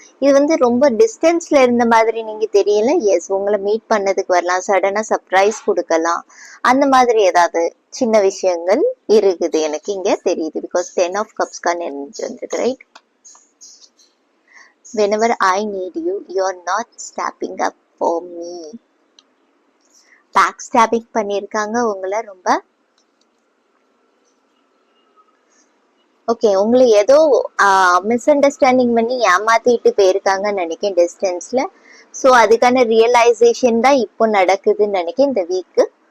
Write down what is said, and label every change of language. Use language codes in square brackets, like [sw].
[ta] இது வந்து ரொம்ப டிஸ்டன்ஸ்ல இருந்த மாதிரி நீங்க தெரியல. எஸ், உங்களை மீட் பண்ணதுக்கு வரலாம், சடனா சர்ப்ரைஸ் கொடுக்கலாம், அந்த மாதிரி ஏதாவது சின்ன விஷயங்கள் இருக்குது எனக்கு இங்க தெரியுது. பிகாஸ் 10 of Cupsக்கான எனர்ஜி வந்துருக்கு, right. [en] whenever I need you, you're not stepping up for me. [ta] Back stabbing பண்ணியிருக்காங்க உங்களை ரொம்ப. ஓகே, உங்களை ஏதோ மிஸ் அண்டர்ஸ்டாண்டிங் பண்ணி ஏமாத்திட்டு போயிருக்காங்கன்னு நினைக்கிறேன் டிஸ்டன்ஸ்ல. ஸோ அதுக்கான ரியலைசேஷன் தான் இப்போ நடக்குதுன்னு நினைக்கிறேன் இந்த வீக்கு.